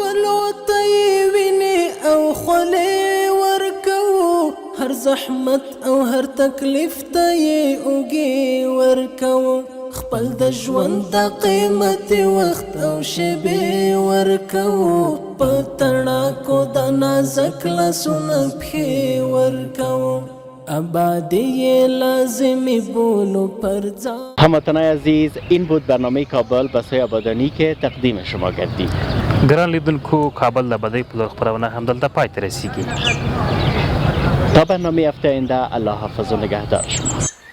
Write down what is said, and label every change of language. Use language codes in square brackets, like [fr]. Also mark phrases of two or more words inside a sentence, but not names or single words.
[ps] ولو ته یې وینې او خولې ورکوو، هر زحمت او هر تکلیف ته یې اوږې ورکوو. خپل د ژوند د قیمتي وخت او شیبې ورکوو، په تڼاکو د نازک لاسونه پښې ورکوو. آبادی لازمی بولو پر ځان. [fa] هموطنان عزیز، این بود برنامه کابل به سوی آبادانی که تقدیم شما گردید. [ps] ګران لیدونکو، کابل د ابادۍ په لور خپرونه همدلته پای ته رسیږي. [fa] تا برنامه هفته آینده، الله حافظ و نگهدار شما.